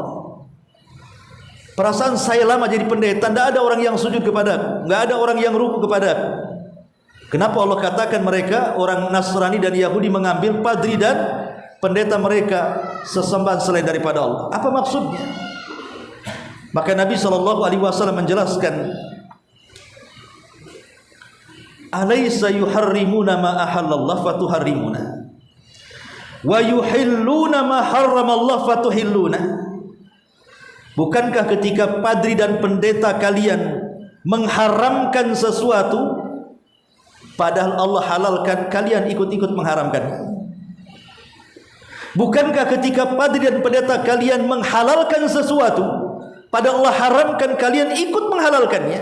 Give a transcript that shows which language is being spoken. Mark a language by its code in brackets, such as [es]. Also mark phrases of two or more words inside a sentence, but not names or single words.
[id] Perasaan saya lama jadi pendeta, tidak ada orang yang sujud kepada, tidak ada orang yang ruku kepada. Kenapa Allah katakan mereka orang Nasrani dan Yahudi mengambil padri dan pendeta mereka sesembahan selain daripada Allah? Apa maksudnya? Maka Nabi SAW menjelaskan, [ar] أليس يحرمون ما أحل الله فتحرمون ويحلون ما حرم الله فتحلون. [id] Bukankah ketika padri dan pendeta kalian mengharamkan sesuatu, padahal Allah halalkan, kalian ikut-ikut mengharamkan? Bukankah ketika padri dan pendeta kalian menghalalkan sesuatu, padahal Allah haramkan, kalian ikut menghalalkannya?